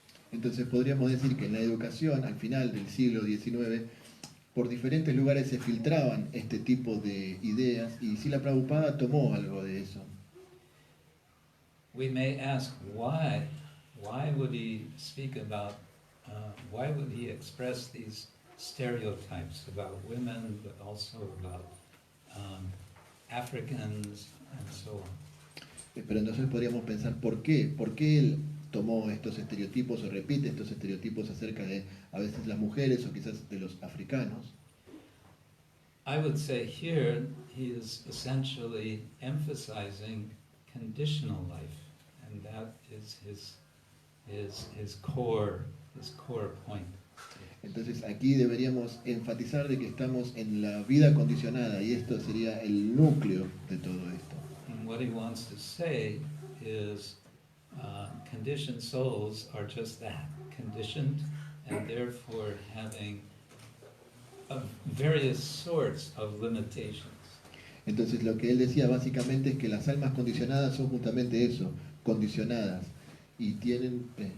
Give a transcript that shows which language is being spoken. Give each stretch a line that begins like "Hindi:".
Spanish: Entonces podríamos decir que en la educación, al final del siglo XIX, por diferentes lugares se filtraban este tipo de ideas y Srila Prabhupada tomó algo de eso.
English: We may ask why would he speak about, why would he express these stereotypes about women, but also about Africans and so on.
Spanish: Pero entonces podríamos pensar ¿por qué él tomó estos estereotipos o repite estos estereotipos acerca de a veces las mujeres o quizás de los africanos.
English: I would say here he is essentially emphasizing conditional life, and that is his core point.
Spanish: Entonces aquí deberíamos enfatizar de que estamos en la vida condicionada y esto sería el núcleo de todo esto.
English: And what he wants to say is conditioned souls are just that, conditioned, and therefore having various sorts of limitations.
Spanish: Entonces lo que él decía básicamente es que las almas condicionadas son justamente eso, condicionadas, y tienen